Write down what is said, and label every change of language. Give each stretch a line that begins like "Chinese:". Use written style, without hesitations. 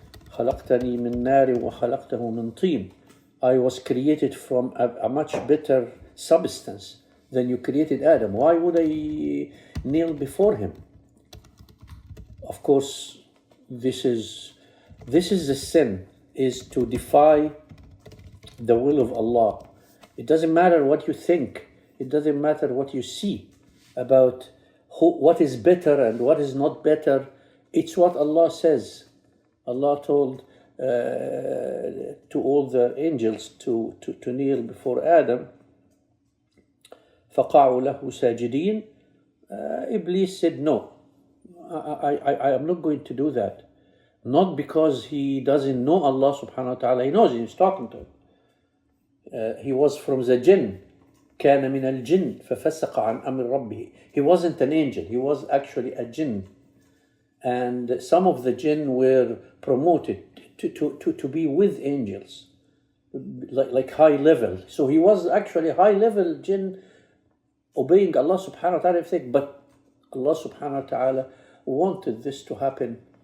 Arabic: خلقتني من نار وخلقته من طين.
English: I was created from a much better substance than you created Adam. Why would I kneel before him? Of course, this is the sin, is to defy the will of Allah. It doesn't matter what you think. It doesn't matter what you see about what is better and what is not better. It's what Allah says. Allah told to all the angels to kneel before Adam.
Arabic: فَقَعُوا لَهُ سَاجِدِينَ.
English: Iblis said, no, I am not going to do that. Not because he doesn't know Allah subhanahu wa ta'ala. He knows, he's talking to him. He was from the jinn.
Arabic: كان من الجن ففسق عن أمر ربه.
English: He wasn't an angel. He was actually a jinn. And some of the jinn were promoted to be with angels. like high level. So he was actually high level jinn obeying Allah subhanahu wa ta'ala, everything, but Allah subhanahu wa ta'ala wanted this to happen.